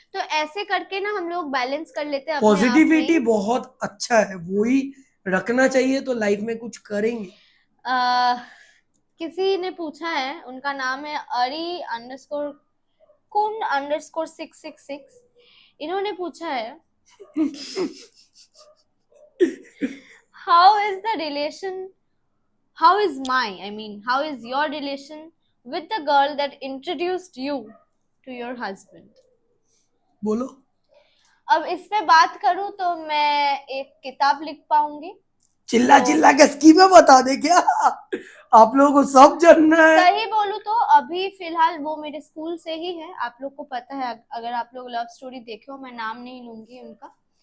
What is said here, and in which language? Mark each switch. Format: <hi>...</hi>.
<hi>तो ऐसे करके ना हम लोग बैलेंस कर लेते हैं अपने आप में पॉजिटिविटी ही। बहुत अच्छा है, वही रखना चाहिए तो लाइफ में कुछ करेंगे। आ, किसी ने पूछा है, उनका नाम है अरी अंडरस्कोर कुन अंडरस्कोर 666।</hi> <en>इन्होंने पूछा है, how is the relation how is how is your relation with the girl that introduced you to your husband?</en> <hi>बोलो। अब इस पे बात करूं तो मैं एक किताब लिख पाऊंगी। चिल्ला तो चिल्ला के स्कीमें बता दे क्या? आप लोगों को सब जानना है। सही बोलूं तो अभी फिलहाल वो मेरे स्कूल से ही है, आप लोग को पता है, अगर आप लोग लव स्टोरी देखे हो, मैं नाम नहीं लूंगी उनका।</hi>